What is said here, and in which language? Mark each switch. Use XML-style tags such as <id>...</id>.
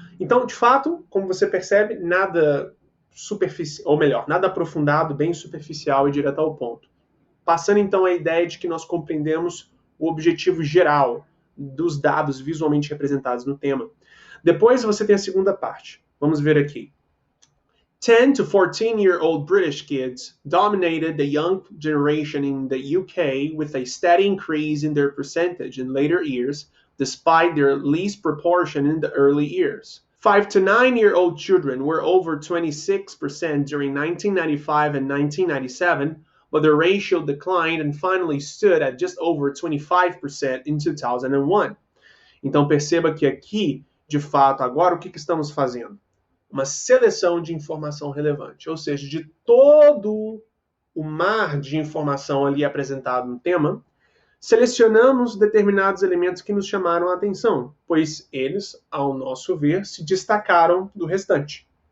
<pt>Então, de fato, como você percebe, nada superficial, ou melhor, nada aprofundado, bem superficial e direto ao ponto. Passando então a ideia de que nós compreendemos o objetivo geral dos dados visualmente representados no tema. Depois você tem a segunda parte. Vamos ver aqui.</pt> <en>10 to 14-year-old British kids dominated the young generation in the UK with a steady increase in their percentage in later years, despite their least proportion in the early years. 5 to 9-year-old children were over 26% during 1995 and 1997, but the ratio declined and finally stood at just over 25% in 2001.</en> <pt>Então perceba que aqui, de fato, agora o que estamos fazendo? Uma seleção de informação relevante, ou seja, de todo o mar de informação ali apresentado no tema, selecionamos determinados elementos que nos chamaram a atenção, pois eles, ao nosso ver, se destacaram do restante.</pt>